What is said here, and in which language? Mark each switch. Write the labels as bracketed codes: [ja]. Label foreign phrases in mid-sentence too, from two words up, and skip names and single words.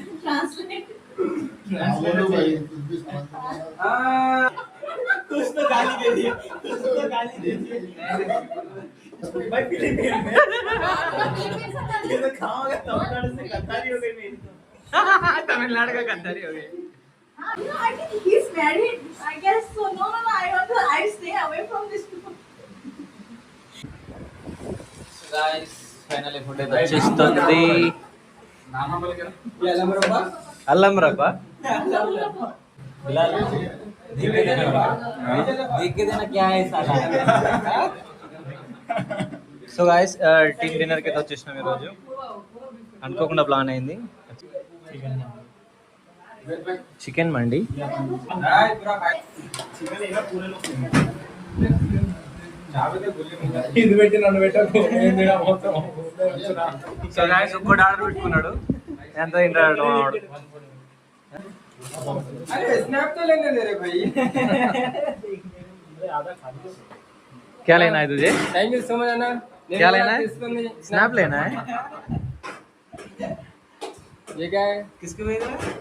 [hi] बोलो भाई कुछ भी समझ में नहीं आ रहा। कुछ तो गाली दे दिए कुछ तो गाली दे दिए भाई फिलीपीन में ये तो खाओगे तमिलनाडु से गद्दारी हो गई मेरी तो तमिलनाडु का गद्दारी हो गई. [en] I think he's married. I guess so. No. I stay away from this people. [te] గాయ్స్ ఫైనల్ ఫుడ్ అయితే వచ్చేస్తుంది. ये अलम रब्बा అల్లం రబ్బా సో గాయస్ టీమ్ డిన్నర్కి అయితే వచ్చేసినాం ఈరోజు. అనుకోకుండా ప్లాన్ అయింది. చికెన్ మండి. ఇది పెట్టి నన్ను పెట్టకు మొత్తం సో గాయస్ ఒక్కటి ఆర్డర్ పెట్టుకున్నాడు. ఎంత తింటాడు వాడు. [hi] अरे स्नैप तो लेने दे रे भाई क्या लेना है तुझे? [en] thank you so much अना [hi] क्या लेना है? स्नैप लेना है. ये क्या है किसके भेज रहा है?